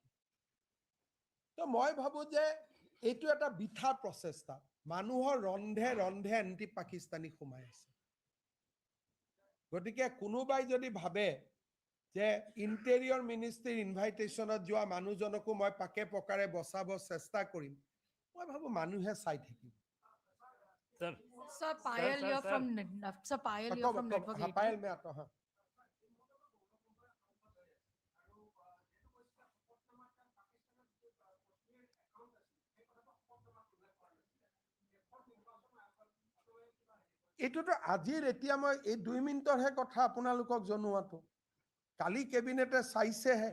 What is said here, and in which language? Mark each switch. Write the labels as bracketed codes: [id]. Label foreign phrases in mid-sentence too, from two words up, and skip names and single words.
[as] তো মই ভাবো যে এইটো এটা বিঠা প্ৰচেষ্টা, মানুহৰ ৰন্ধে ৰন্ধে এণ্টি পাকিস্তানী সোমাই আছে। গতিকে কোনোবাই যদি ভাবে যে [en] interior ministry invitation [as] যোৱা মানুহজনকো মই পাকে পকাৰে বচাব চেষ্টা কৰিম, মই ভাবো মানুহে চাই থাকিব। [en] Sir Payal, you're from Sir Payal, you're from Network 18. [hi] पायल में आता हूं। [as] এইটোতো আজিৰ এতিয়া মই এই 2 মিনিটৰহে কথা আপোনালোকক জনোৱাটো, কালি কেবিনেটে চাইছেহে।